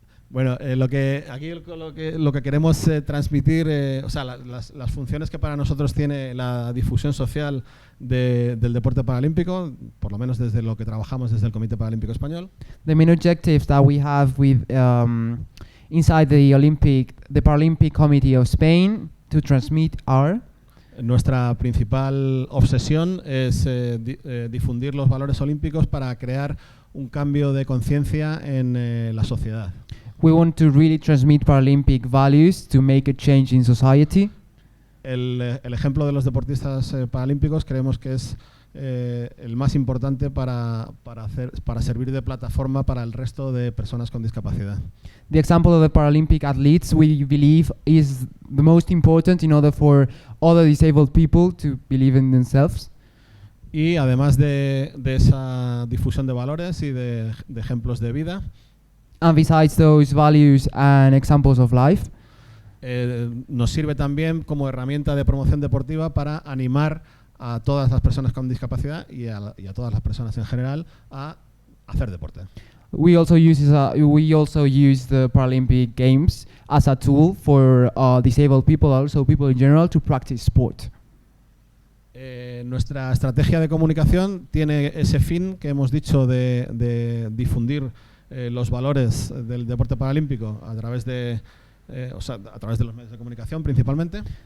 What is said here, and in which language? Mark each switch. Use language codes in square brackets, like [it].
[es] Bueno, lo que queremos transmitir, o sea, las funciones que para nosotros tiene la difusión social del deporte paralímpico, por lo menos desde lo que trabajamos desde el Comité Paralímpico Español. [en] The main objectives that we have with inside the Paralympic Committee of Spain to transmit are. [es] Nuestra principal obsesión es difundir los valores olímpicos para crear un cambio de conciencia en la sociedad. [en] We want to really transmit Paralympic values to make a change in society. [es] el ejemplo de los deportistas paralímpicos creemos que es el más importante para servir de plataforma para el resto de personas con discapacidad. [en] The example of the Paralympic athletes, we believe, is the most important in order for other disabled people to believe in themselves. [es] Y además de esa difusión de valores y de ejemplos de vida, [en] And besides those values and examples of life, [es] nos sirve también como herramienta de promoción deportiva para animar a todas las personas con discapacidad y a todas las personas en general a hacer deporte. [en] we also use the Paralympic Games as a tool for disabled people, also people in general, to practice sport. [es] Nuestra estrategia de comunicación tiene ese fin que hemos dicho de difundir los valores del deporte paralímpico a través de los medios de comunicación principalmente.